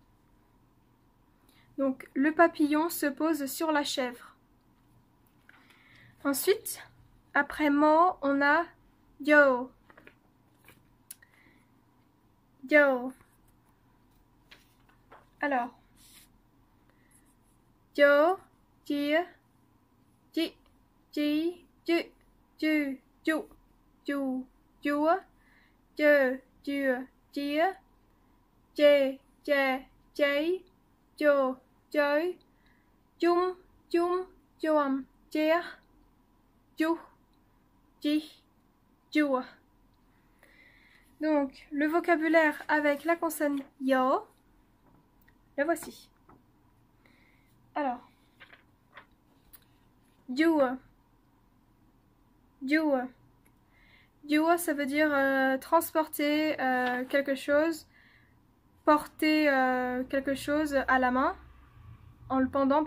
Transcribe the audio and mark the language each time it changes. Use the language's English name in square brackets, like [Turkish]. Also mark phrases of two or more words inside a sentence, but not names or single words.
[French] Donc, le papillon se pose sur la chèvre. Ensuite, après mo, on a yo. Yo. Alors, yo, ji, ji, ji, ju, ju, ju, ju, ju, je, ju, ji, je, je, jay, jo, joy, jum, jum, joam, je, ju, ji, ju. Donc, le vocabulaire avec la consonne yo, le voici. Alors, ju, ju, ju, ça veut dire transporter quelque chose, porter quelque chose à la main, en le pendant.